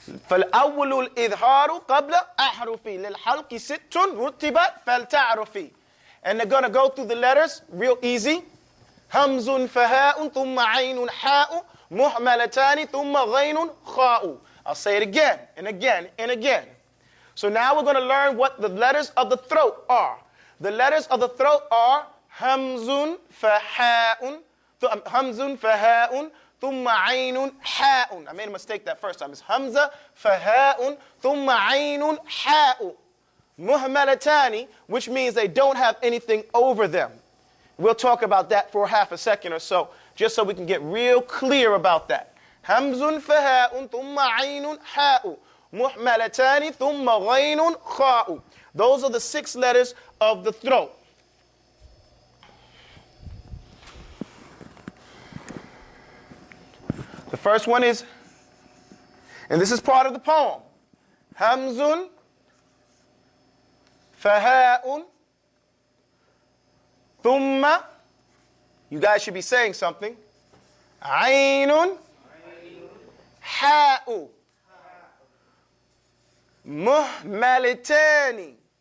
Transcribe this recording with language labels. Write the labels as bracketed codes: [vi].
[ar] فالأول الإظهار قبل أحرفي للحلق 6 رتبت فلتعرفي. [en] And they're going to go through the letters real easy. [ar] همز فهاء ثم عين حاء مهملتان ثم غين خاء. [en] I'll say it again and again and again. So now we're going to learn what the letters of the throat are. The letters of the throat are [ar] همز فهاء همز فهاء ثم عين حاء. [en] I made a mistake that first time. It's [ar] همزة فهاء ثم عين حاء. مهملتان, [en] which means they don't have anything over them. We'll talk about that for half a second or so, just so we can get real clear about that. [ar] همز فهاء ثم عين حاء مهملتان ثم غين خاء. [en] Those are the 6 letters of the throat. The first one is, and this is part of the poem, [ar] همز فهاء ثم, [en] you guys should be saying something, [ar] عين حاء مهملتان.